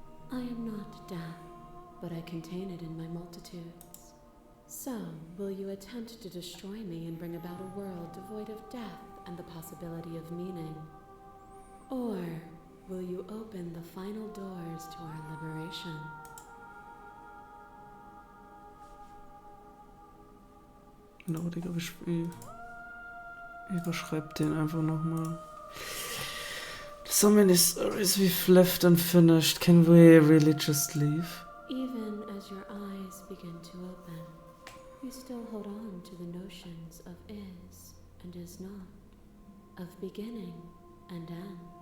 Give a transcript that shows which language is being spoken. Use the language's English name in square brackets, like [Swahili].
[English] I am not death, but I contain it in my multitudes. So, will you attempt to destroy me and bring about a world devoid of death and the possibility of meaning? Or will you open the final doors to our liberation? [German] Genau, Digga, überschreib den einfach nochmal. [English] There's so many stories we've left unfinished. Can we really just leave? Even as your eyes begin to open, you still hold on to the notions of is and is not, of beginning and end.